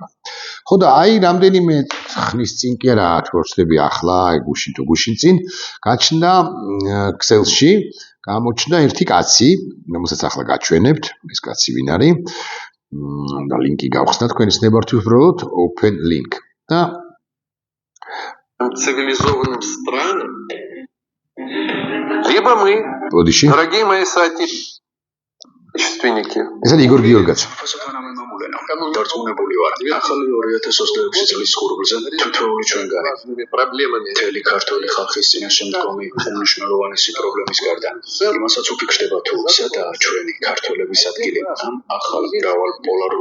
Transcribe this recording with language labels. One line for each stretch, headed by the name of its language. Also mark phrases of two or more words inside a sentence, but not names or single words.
Georgian: ხო და აი რამდენიმე ხნის წინ კი არა თორცდები ახლა, აი გუშინ წინ გაჩნდა ქსელში, გამოჩნდა ერთი კაცი, რომელსაც ახლა გაჩვენებთ, ეს კაცი ვინ არის? და ლინკი გავხსნა თქვენის ნებართვით უბრალოდ
English: open link.
Georgian: და
Russian: цивилизованным странам либо мы, дорогие мои соотечественники.
Georgian: ეს არის იგორ გიორგაძე. დარწმუნებული ვარ, ახალი 2026 წლის ხურბლზე თითოეული ჩვენგანი
Russian: проблемами
Georgian: მთელი ქართული ხალხის წინაშე მდგომი უმნიშვნელოვანესი პრობლემის გარდა იმასაც უფიქრდება თუ სადაა ჩვენი ქართველების ადგილი ამ ახალ მრავალპოლარულ